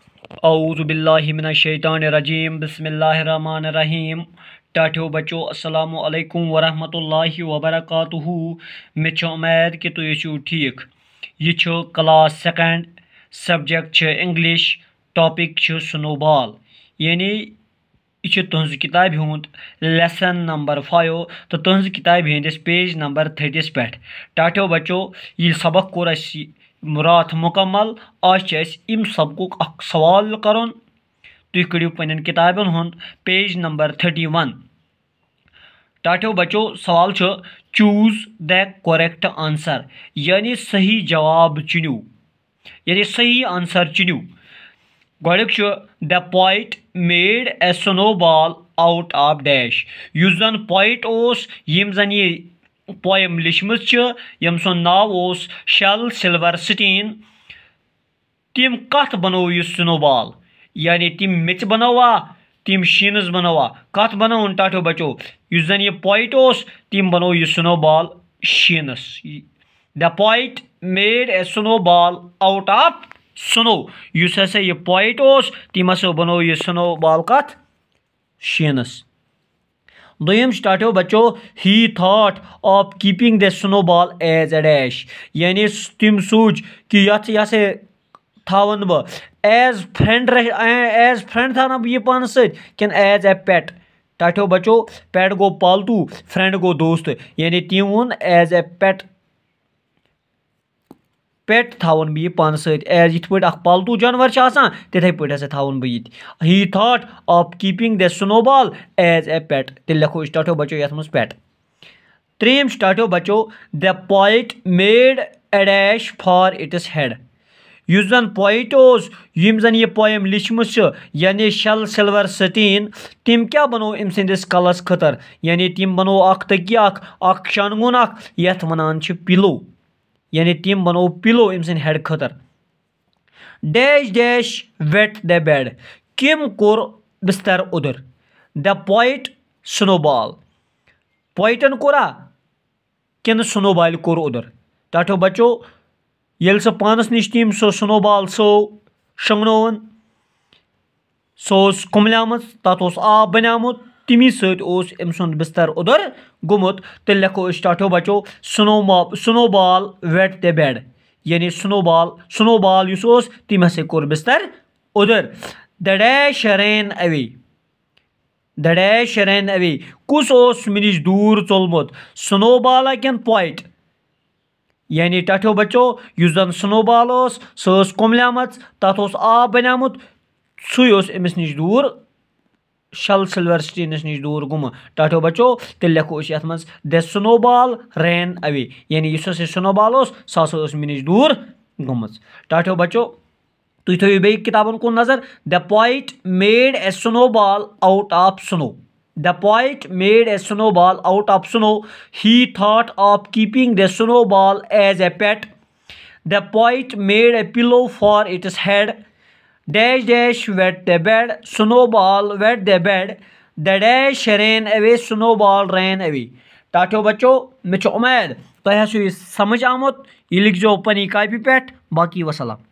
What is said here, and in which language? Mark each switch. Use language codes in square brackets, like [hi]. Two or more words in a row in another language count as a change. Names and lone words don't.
[ar] أعوذ بالله من الشيطان الرجيم بسم الله الرحمن الرحيم. [ks] टाठियो बच्चों [ar] السلام عليكم ورحمة الله وبركاته. [ks] मे उम्मीद कि तुम छो ठीक। यह [en] class second, subject English, topic snowball, [ks] यानी यह तुज किताब हुंद [en] lesson number 5 [ks] तो तुज किताब हंदिस [en] page number 30 [ks] पे। टाठियो बच्चों ये सबक कोर रात मुकम्मल। आज इम सबक अख सवाल कर। तुम कड़ो पन्न किताबन हुंद [en] page number 31. [ks] टाठियो बच्चों सवाल [en] choose the correct answer, [ks] यानी सही जवाब चुनियो, यानी सही आंसर चुनियो। [en] गोड़क the poet made a snowball out of dash. [ks] युस जन पोइट ओस यम जन ये पोयम लिखमत यम सुन नाव ओस शल सिल्वरस्टीन, तिम कत बनो यह स्नोबॉल, यानी तिम मेच बनवा तिम शीनस बनवा कत बनवन टाठियो बच्चों युस जन ये पोइट ओस तिम बनो यह स्नोबॉल शीनस। [en] the poet made a snowball out of snow. [ks] युस हसा यह पोइट ओस तिम हसा बनो यह स्नोबॉल कत शीनस। दोयम टाठियो बच्चों [en] he thought of keeping the snowball as a dash, [ks] यानी तिम सोच कि यह थावन बह [en] as friend [ks] थाना यह पान सिन [en] as a pet. [ks] टाठियो बच्चों पेट गो पालतू, फ्रेंड गो दोस्त, यानी तिम वोन [en] as a pet [ks] थावन बह पान एज यथ पे पालतू जानवर तिथे पे थावन बह ये। [en] he thought of keeping the snowball as a pet, [ks] तेल लिखो टाठियो बच्चों ये मज पेट। [en] त्रेम टाठियो बच्चों the poet made a dash for its head. [ks] युस जन पोइट ओस यम जन ये पोयम लिखमत यानी शल सिल्वरस्टीन, तिम क्या बनो अम सिंदिस कलस खतर, यानी तिम बनो तकिया अख शनगुन यथ वनान पिलो, यानी तिम बनो पिलो अम सिंद हेड खतर। [en] dash dash wet the bed, किम कोर बिस्तर उदर। the poet snowball, [ks] पोइटन कोरा किन स्नोबॉल कोर उदर। टाठियो बच्चों येल सो पानस निश तिम सो स्नोबॉल सो शंगनोवन सो कुमल्यामत तथ आब बनामुत तमी सत अम सुंद बिस्तर उदर गुमुत। तेल लिखो टाठियो बच्चों [en] snowball wet the bed, [ks] यानी स्नोबॉल युस तिम हसा कोर बिस्तर उदर। [en] the dash ran away, the dash ran away, [ks] कुस ओस मे निश दूर चोलमुत, स्नोबॉल किन पोइट। यानी टाठियो बच्चों युस जन स्नोबॉल सह कुमल्यामत तथ आब बनामुत सह अमिस निश दूर शल सिल्वरस्टीनस निश दूर गुम। टाठियो बच्चों तेल लिखो ये मज [en] the snowball ran away, [ks] यानी युस स्नोबॉल सह मे निश दूर गुम। टाठियो बच्चों तुम थो बे किताबन कुन नजर। [en] the poet made a snowball out of snow. The poet made a snowball out of snow. He thought of keeping the snowball as a pet. The poet made a pillow for its head. Dash dash wet the bed. Snowball wet the bed. The dash ran away. Snowball ran away. [ks] टाठियो बच्चों मे उम्मीद तुम समझ आमुत। यह लिखो पनी कापी पे। बाकी वसलाम।